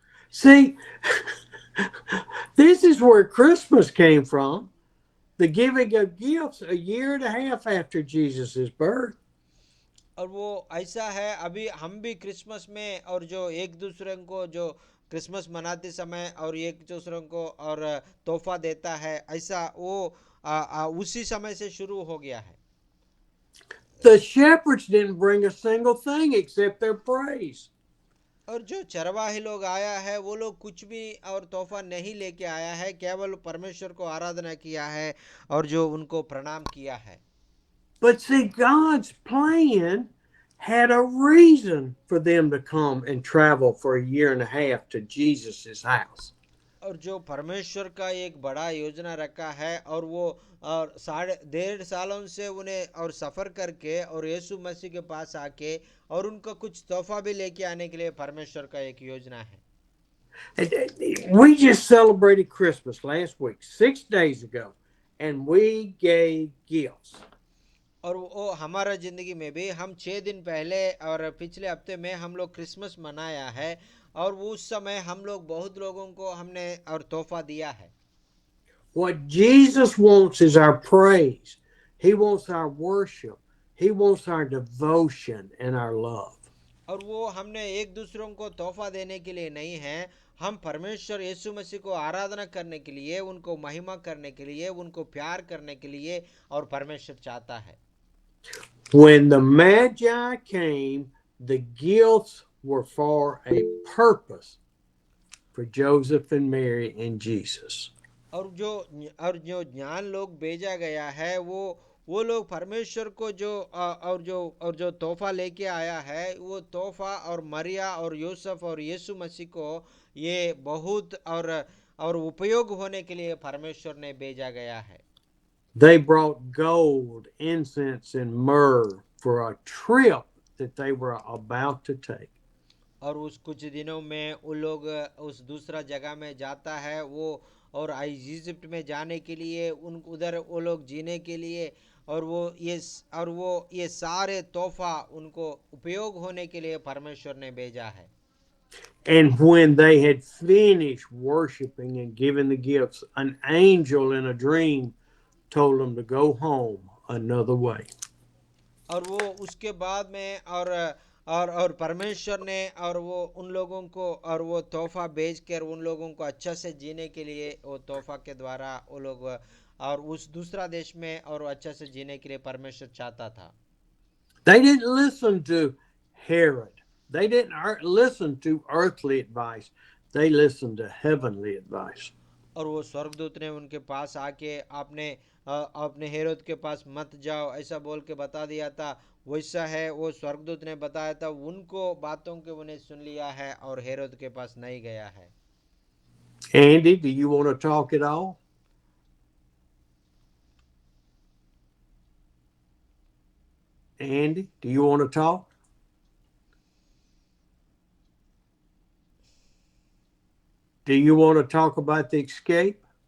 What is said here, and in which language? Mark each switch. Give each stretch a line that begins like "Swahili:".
English: See, this is where Christmas came from, the giving of gifts 1.5 years after Jesus' birth.
Hindi: और वो ऐसा है, अभी हम भी क्रिसमस में और जो एक दूसरे को जो क्रिसमस मनाते समय और एक दूसरे को और तोहफा देता है, ऐसा वो उसी समय से शुरू हो गया है।
English: The shepherds didn't bring a single thing except their praise.
Hindi: और जो चरवाहे लोग आया है, वो लोग कुछ भी और तोहफा नहीं लेके आया है, केवल परमेश्वर को आराधना किया है और जो उनको प्रणाम किया है।
English: But see, God's plan had a reason for them to come and travel for a year and a half to Jesus's house.
Hindi: और जो परमेश्वर का एक बड़ा योजना रखा है और वो और 1.5 सालों से उन्हें और सफ़र करके और यीशु मसीह के पास आके और उनका कुछ तोहफा भी लेके आने के लिए परमेश्वर का एक योजना है।
English: We just celebrated Christmas last week, 6 days ago, and we gave gifts.
Hindi: और वो हमारा ज़िंदगी में भी हम 6 दिन पहले और पिछले हफ्ते में हम लोग क्रिसमस मनाया है और उस समय हम लोग बहुत लोगों को हमने और तोहफा दिया है।
English: What Jesus wants is our praise. He wants our worship. He wants our devotion and our love.
Hindi: और वो हमने एक दूसरों को तोहफा देने के लिए नहीं है, हम परमेश्वर यीशु मसीह को आराधना करने के लिए, उनको महिमा करने के लिए, उनको प्यार करने के लिए और परमेश्वर चाहता है।
English: When the Magi came, the gifts were for a purpose for Joseph and Mary and Jesus.
Hindi: और जो ज्ञान लोग भेजा गया है वो लोग परमेश्वर को जो तोहफा लेके आया है, वो तोहफा और मरिया और यूसुफ और यीशु मसीह को ये बहुत और उपयोग होने के लिए परमेश्वर ने भेजा गया है।
English: They brought gold, incense, and myrrh for a trip that they were about to take.
Hindi: और उस कुछ दिनों में वो लोग उस दूसरा जगह में जाता है वो और इजिप्ट में जाने के लिए उधर वो लोग जीने के लिए और वो ये सारे तोहफा उनको उपयोग होने के लिए परमेश्वर ने भेजा है।
English: And when they had finished worshiping and giving the gifts, an angel in a dream told them to go home another way.
Hindi: और वो उसके बाद में और परमेश्वर ने और वो उन लोगों को और वो तोहफा भेज कर उन लोगों को अच्छा से जीने के लिए वो तोहफा के द्वारा वो लोग और उस दूसरा देश में और अच्छा से जीने के लिए परमेश्वर चाहता था।
English: They didn't listen to Herod. They didn't listen to earthly advice. They listened to heavenly advice.
Hindi: और वो स्वर्गदूत ने उनके पास आके आपने हेरोद के पास मत जाओ ऐसा बोल के बता दिया था, वैसा है वो स्वर्गदूत ने बताया था, उनको बातों के उन्हें सुन लिया है और हेरोद के पास नहीं गया है।
English: Andy, do you want to talk at all? Andy, do you want to talk? Do you want to talk about the escape?